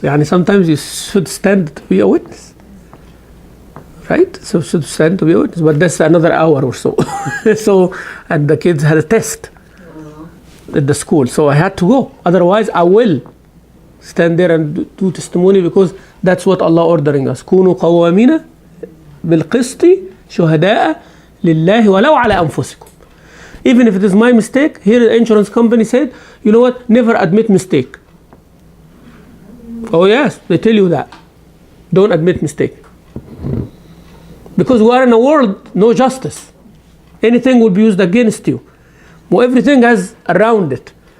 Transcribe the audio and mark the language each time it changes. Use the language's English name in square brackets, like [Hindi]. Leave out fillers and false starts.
[English] Yani sometimes you should stand to be a witness. Right? So should stand to be a witness. But that's another hour or so. And the kids had a test at the school. So I had to go. Otherwise I will stand there and do testimony, because that's what Allah ordering us. [Arabic] كونوا قوامين بالقسط شهداء لله ولو على أنفسكم. [English] Even if it is my mistake, here the insurance company said, you know what, never admit mistake. Oh yes, they tell you that. Don't admit mistake. Because we are in a world, no justice. Anything will be used against you. Well, everything has around it.